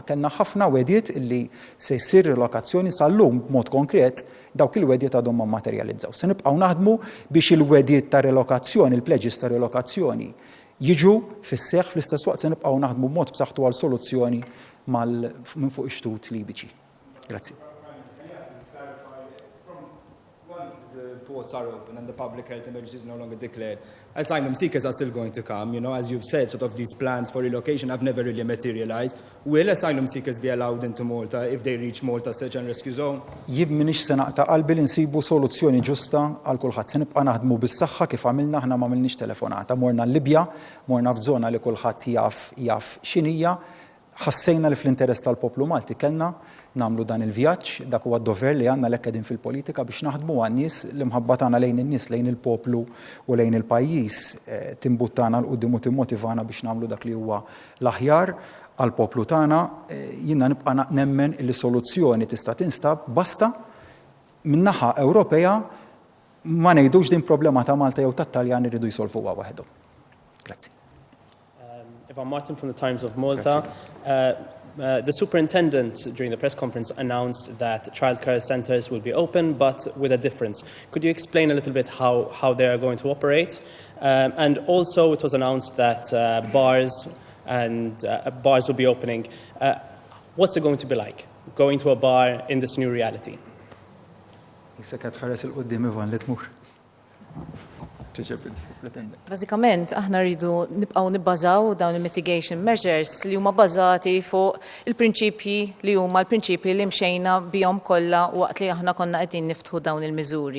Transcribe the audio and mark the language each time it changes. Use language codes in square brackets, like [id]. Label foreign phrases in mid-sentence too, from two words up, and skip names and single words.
[mt] Kellna ħafna wedjiet illi se jsir relokazzjoni sal-lum b'mod konkret dawk il-wedjiet għadhom ma materializzaw. Se nibqgħu naħdmu biex il-wedjiet ta' relokazzjoni, il-pledges ta' relokazzjoni jiġu fis-seħħ fl-istess waqt se nibqgħu naħdmu b'mod b'saħħtu għal soluzzjoni minn fuq ixtut Libiċi. Grazzi. [en] Ports are open and the public health emergency is no longer declared, asylum seekers are still going to come. You know, as you've said, sort of these plans for relocation have never really materialized. Will asylum seekers be allowed into Malta if they reach Malta search and rescue zone? [mt] Jib minix se naqta' qalbi li nsibu soluzzjoni ġusta għal kulħadd. Se nibqa' naħdmu bis-saħħa kif għamilna aħna ma għamilniex telefonata. Morna l-Libja, morna f'żona li kulħadd jaf x'inhija. Ħassejna li fl-interess tal-poplu Malti kellna nagħmlu dan il-vjaġġ, dak huwa d-dover li għandna lek qegħdin fil-politika biex naħdmu għan-nies li mħabba tagħna lejn in-nies, lejn il-poplu u lejn il-pajjiż timbuttana l-qudiem u timmotivana biex nagħmlu dak li huwa l-aħjar għall-poplu tagħna. Jiena nibqa' nemmen li soluzzjoni tista' tinstab basta min-naħa Ewropea ma ngħidux din problema ta' Malta jew tat-Taljan iridu jsolvuha waħedhom. Grazzi. [en] Ivan Martin from the Times of Malta. The superintendent during the press conference announced that childcare centres will be open, but with a difference. Could you explain a little bit how they are going to operate? And also it was announced that bars will be opening. What's it going to be like, going to a bar in this new reality? [mt] Bażikament, aħna rridu nibqgħu nibbażaw dawn il- [en] mitigation measures [mt] li huma bbażati fuq il-prinċipji li huma l-prinċipji li mxejna bihom kollha waqt li aħna konna qegħdin niftħu dawn il-miżuri.